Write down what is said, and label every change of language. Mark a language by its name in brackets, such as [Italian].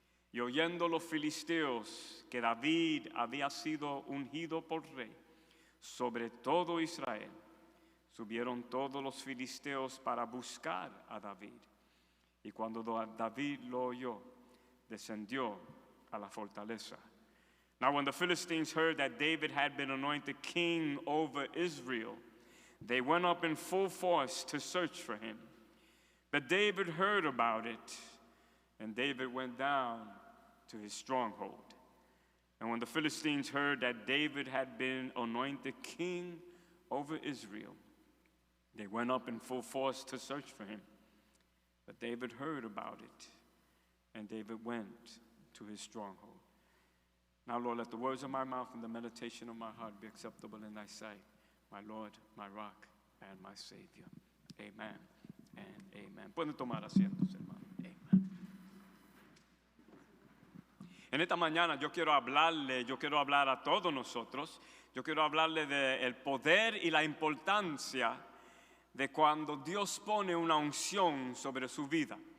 [Spanish] Y oyendo los filisteos que David había sido ungido por rey sobre todo Israel, subieron todos los filisteos para buscar a David. Y cuando David lo oyó, descendió a la fortaleza. [English] Now when the Philistines heard that David had been anointed king over Israel, they went up in full force to search for him. But David heard about it, and David went down to his stronghold. And when the Philistines heard that David had been anointed king over Israel, they went up in full force to search for him. But David heard about it, and David went to his stronghold. Now, Lord, let the words of my mouth and the meditation of my heart be acceptable in thy sight, my Lord, my rock, and my Savior. Amen and amen. [Spanish] Pueden tomar asientos, hermano. Amen. En esta mañana yo quiero hablar a todos nosotros, yo quiero hablarle del poder y la importancia de cuando Dios pone una unción sobre su vida.